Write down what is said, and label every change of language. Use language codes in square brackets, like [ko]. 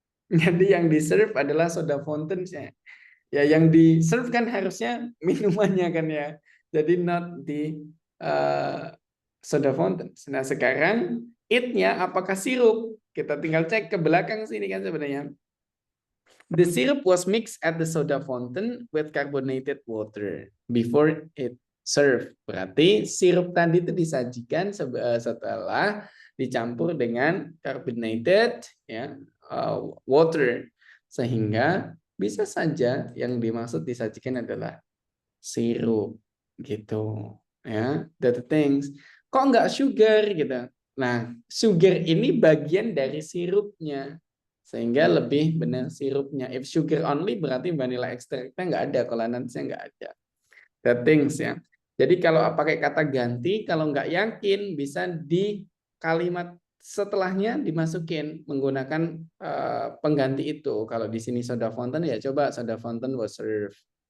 [id] Jadi yang di-serve adalah soda fountain-nya. Ya, yang di-serve kan harusnya minumannya kan ya. Jadi not di soda fountain. Nah, sekarang it-nya apakah sirup? Kita tinggal cek ke belakang sini kan sebenarnya. [en] The syrup was mixed at the soda fountain with carbonated water before it served. [id] Berarti sirup tadi itu disajikan setelah dicampur dengan carbonated ya, water, sehingga bisa saja yang dimaksud disajikan adalah sirup gitu ya. [en] That things. [id] Kok nggak sugar gitu? Nah, sugar ini bagian dari sirupnya, sehingga lebih benar sirupnya. [en] If sugar only [id] berarti vanilla extractnya nggak ada, kalau nantinya nggak ada. That things ya. Jadi kalau pakai kata ganti, kalau nggak yakin bisa di kalimat setelahnya dimasukin menggunakan pengganti itu. Kalau di sini soda fountain ya coba [en] soda fountain was served.